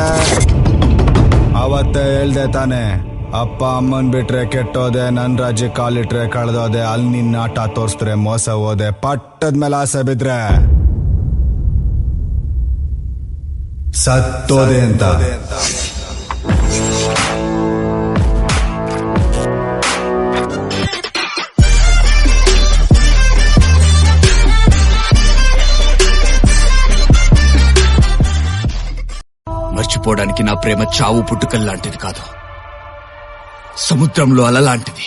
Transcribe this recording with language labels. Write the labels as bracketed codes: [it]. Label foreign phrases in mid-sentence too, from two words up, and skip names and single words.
[kn] ಅವತ್ತೇ ಹೇಳ್ದೆ ತಾನೆ, ಅಪ್ಪ ಅಮ್ಮನ್ ಬಿಟ್ರೆ ಕೆಟ್ಟೋದೆ, ನನ್ ರಾಜ್ಯ ಕಾಲಿಟ್ರೆ ಕಳೆದೋದೆ, ಅಲ್ಲಿ ನಿನ್ನ ಆಟ ತೋರ್ಸಿದ್ರೆ ಮೋಸ ಹೋದೆ, ಪಟ್ಟದ ಮೇಲೆ ಆಸೆ ಬಿದ್ರೆ ಸತ್ತೋದೆ ಅಂತ. [te] మర్చిపోవడానికి నా ప్రేమ చావు పుట్టుకల్లాంటిది కాదు, సముద్రంలో అలలాంటిది.